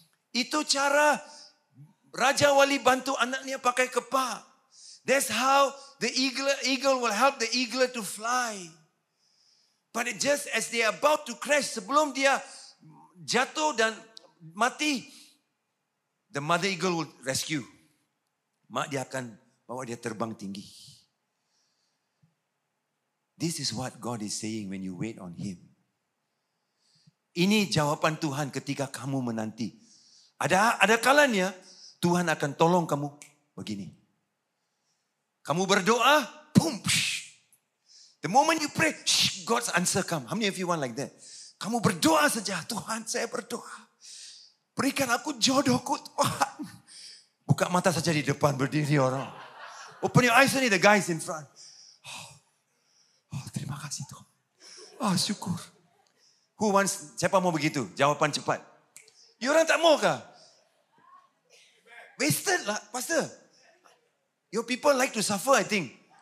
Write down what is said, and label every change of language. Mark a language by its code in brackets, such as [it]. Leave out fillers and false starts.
[ms] Itu cara Raja Wali bantu anaknya pakai kepak. [en] That's how the eagle will help the eagle to fly. But just as they are about to crash, [ms] sebelum dia jatuh dan mati, [en] the mother eagle will rescue. [ms] Mak dia akan bawa dia terbang tinggi. [en] This is what God is saying when you wait on Him. [ms] Ini jawaban Tuhan ketika kamu menanti. Ada kalanya Tuhan akan tolong kamu begini. Kamu berdoa, boom. [en] The moment you pray, God's answer come. How many of you want like that? [ms] Kamu berdoa saja, Tuhan saya berdoa. Berikan aku jodohku Tuhan. Buka mata saja di depan berdiri orang. [en] Open your eyes, the guys in front. [ms] Oh, terima kasih Tuhan. Oh, syukur. [en] Who wants, [ms] siapa mau begitu? Jawapan cepat. You orang tak mau kah? Wasted lah, pastor. [en] Your people like to suffer, I think.